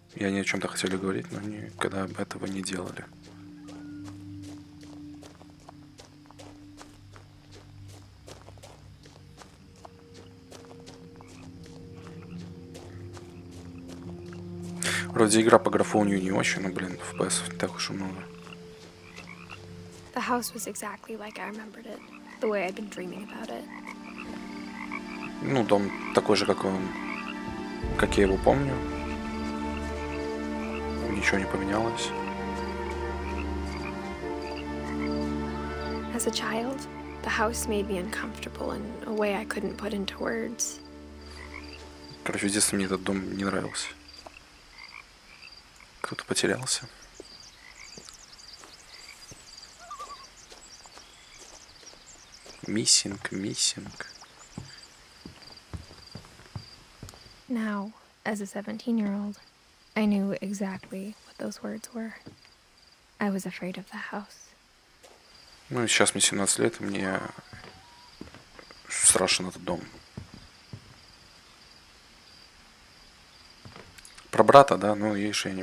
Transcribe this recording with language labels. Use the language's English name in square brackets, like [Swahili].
[Russian] И они о чем-то хотели говорить, но никогда этого не делали. Вроде игра по графонию не очень, но, блин, FPS не так уж и много. [English] The house was exactly like I remembered it, the way I'd been dreaming about it. [Russian] Ну, дом такой же, как он, как я его помню. Ничего не поменялось. [English] As a child, the house made me uncomfortable in a way I couldn't put into words. [Russian] Короче, в детстве мне этот дом не нравился. Кто-то потерялся. Миссинг. [English] Now, as a 17-year-old, I knew exactly what those words were. I was afraid of the house. [Russian] Ну, и сейчас мне 17 лет, и мне страшен этот дом. Про брата, да, ну, видишь, я не